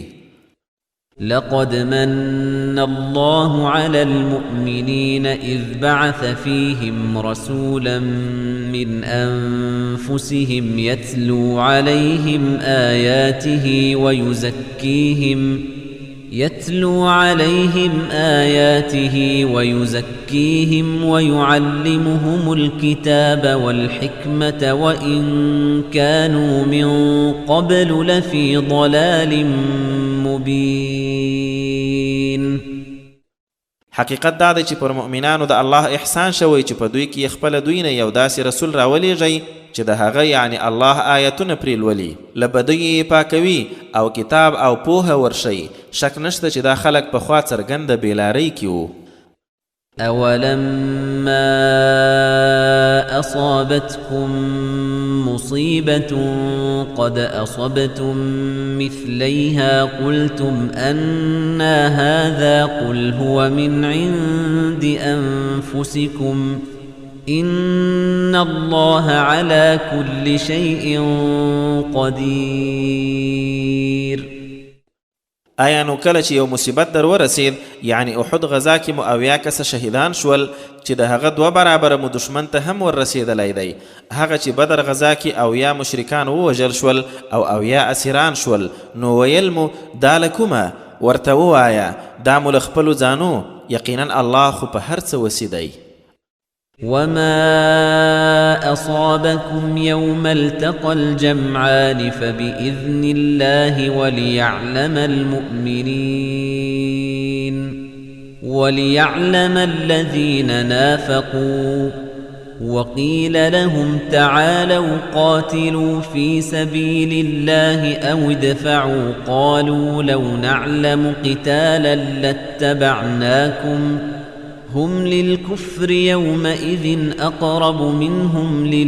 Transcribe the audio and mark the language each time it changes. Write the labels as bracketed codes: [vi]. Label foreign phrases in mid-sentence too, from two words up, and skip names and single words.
[ar] لقد من الله على المؤمنين إذ بعث فيهم رسولا من أنفسهم يتلو عليهم آياته ويزكيهم ويعلمهم الكتاب والحكمة وإن كانوا من قبل لفي ضلال مبين. [ps] حقیقت دا دی چې پر مؤمنانو د الله احسان شوی چې په دوی کې خپل دوی نه یو داسې رسول راولېږي چې د هغه یعنی الله آیتونه پرې لولي، له بدیو یې پاکوي او کتاب او پوهه ورشي. شک نشته چې دا خلک پخوا څرګنده بېلارۍ کې وو. [ar] أولما أصابتكم مصيبة قد أصبتم مثليها قلتم أنى هذا قل هو من عند أنفسكم إن الله على كل شيء قدير. [ps] آیا نو کله چې یو مصیبت در ورسید یعنی احد غزا کې مو اویا کسه شهیدان شول چې د هغه 2 برابره مو دشمن ته هم ور رسیدلی دی، هغه چې بدر غزا کې اویا مشرکان ووژل شول او اویا اسیران شول، نو ویل مو دا له کومه؟ ورته ووایه دا مو له خپلو ځانو، یقینا الله خو په هر څه وسي دی. [ar] وما أصابكم يوم التقى الجمعان فبإذن الله وليعلم الذين نافقوا وقيل لهم تعالوا قاتلوا في سبيل الله أو ادفعوا قالوا لو نعلم قتالا لاتبعناكم هم للكفر يومئذ أقرب منهم